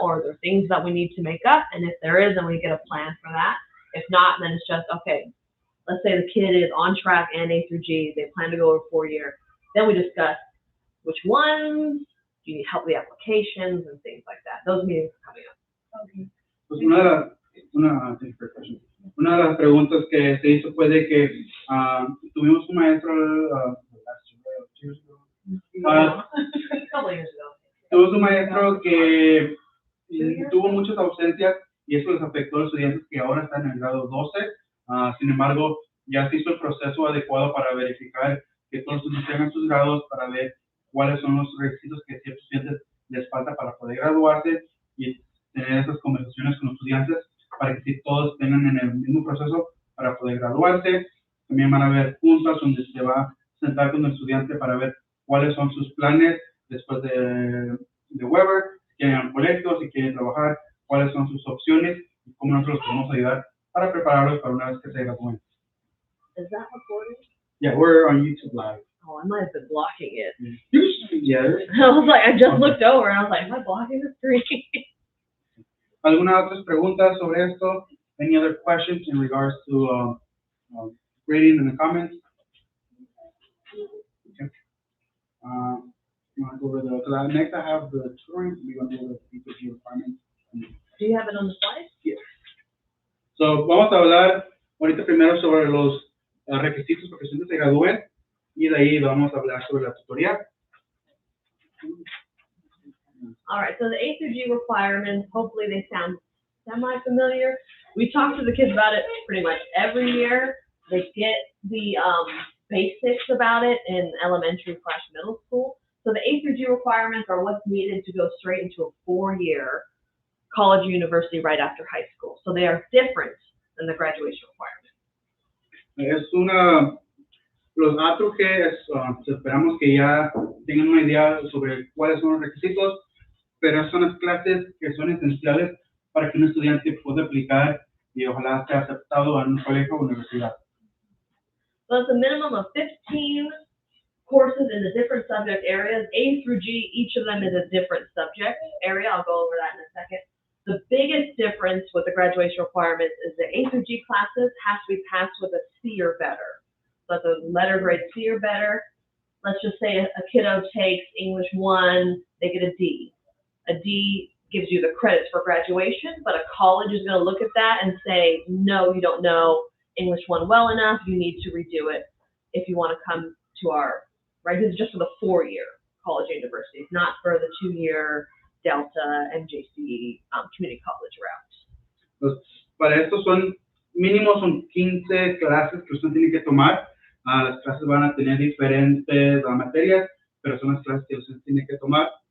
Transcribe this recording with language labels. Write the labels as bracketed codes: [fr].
[en] Or are there things that we need to make up? And if there is, then we get a plan for that. If not, then it's just, okay, let's say the kid is on track and A through G, they plan to go to a 4-year. Then we discuss which ones, do you need help with the applications and things like that. Those meetings are coming up. Okay. [es] Pues una de las preguntas que se hizo fue de que tuvimos un maestro, [en] A couple years ago. [es] tuvimos un maestro que tuvo muchas ausencias y eso les afectó a los estudiantes que ahora están en el grado 12. Sin embargo, ya se hizo el proceso adecuado para verificar que todos tengan sus grados, para ver cuáles son los requisitos que ciertos estudiantes les falta para poder graduarse y tener esas conversaciones con los estudiantes para que si todos tengan en el mismo proceso para poder graduarse. También van a haber juntas donde se va a sentar con el estudiante para ver cuáles son sus planes después de Weber, si quieren ir al colegio, si quieren trabajar, cuáles son sus opciones y cómo nosotros los podemos ayudar para prepararlos para una vez que se gradúen. [en] Is that recorded? Yeah, we're on YouTube Live. Oh, I might have been blocking it. Yeah. I was like, I just looked over and I was like, am I blocking the screen? [es] ¿Alguna otras preguntas sobre esto? [en] Any other questions in regards to grading in the comments? Okay. You want to go over the next? I have the tutoring. We're going to go over the decode requirements. Do you have it on the slide? Yeah. [es] So vamos a hablar ahorita primero sobre los requisitos para que estudiantes se gradúen y de ahí vamos a hablar sobre la tutoría. [en] All right, so the A through G requirements, hopefully they sound semi-familiar. We talk to the kids about it pretty much every year. They get the basics about it in elementary/middle school. So the A through G requirements are what's needed to go straight into a 4-year college or university right after high school. So they are different than the graduation requirements. Los A-G esperamos que ya tengan una idea sobre cuáles son los requisitos, pero son las clases que son esenciales para que un estudiante pueda aplicar y ojalá sea aceptado en un colegio o universidad. So it's a minimum of 15 courses in the different subject areas. A through G, each of them is a different subject area. I'll go over that in a second. The biggest difference with the graduation requirements is the A through G classes have to be passed with a C or better. So at the letter grade C or better, let's just say a kiddo takes English 1, they get a D. A D gives you the credits for graduation, but a college is going to look at that and say, no, you don't know English 1 well enough, you need to redo it if you want to come to our, right, this is just for the 4-year college universities, not for the 2-year Delta, MJC, community college route. [es] Pues, para esto mínimo son 15 clases que usted tiene que tomar. Las clases van a tener diferentes materias, pero son las clases que usted tiene que tomar.